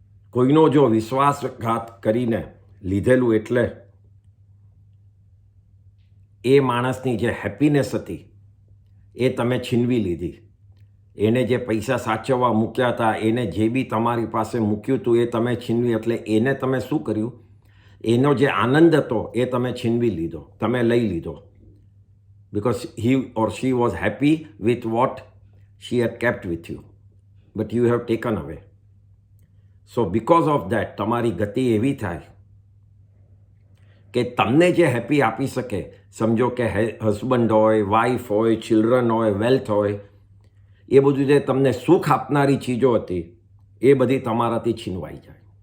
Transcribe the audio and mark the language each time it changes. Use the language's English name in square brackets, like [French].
[Gujarati] કોઈનો જો વિશ્વાસઘાત કરીને લીધેલું એટલે એ માણસની જે હેપીનેસ હતી એ તમે છીનવી લીધી. એને જે પૈસા સાચવવા મૂક્યા હતા, એને જે બી તમારી પાસે મૂક્યું હતું એ તમે છીનવી, એટલે એને તમે શું કર્યું, એનો જે આનંદ હતો એ તમે છીનવી લીધો, તમે લઈ લીધો. [English] Because he or she was happy with what she had kept with you, but you have taken away. So because of that, [Gujarati] તમારી ગતિ એવી થાય કે તમને જે હેપી આપી શકે, સમજો કે હસબન્ડ હોય, વાઈફ હોય, ચિલ્ડ્રન હોય, વેલ્થ હોય, એ બધું જે તમને સુખ આપનારી ચીજો હતી એ બધી તમારાથી છીનવાઈ જાય.